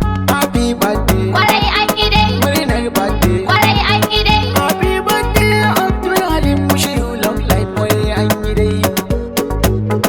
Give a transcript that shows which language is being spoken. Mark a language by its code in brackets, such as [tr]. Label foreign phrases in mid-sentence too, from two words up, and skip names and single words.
[en] Happy birthday. [ha] Kwarai an yi dai. Murnar birthday. Kwarai an yi dai. [en] Happy birthday, Abdul Halim Mushiru, long life, [ha] kwarai an yi dai.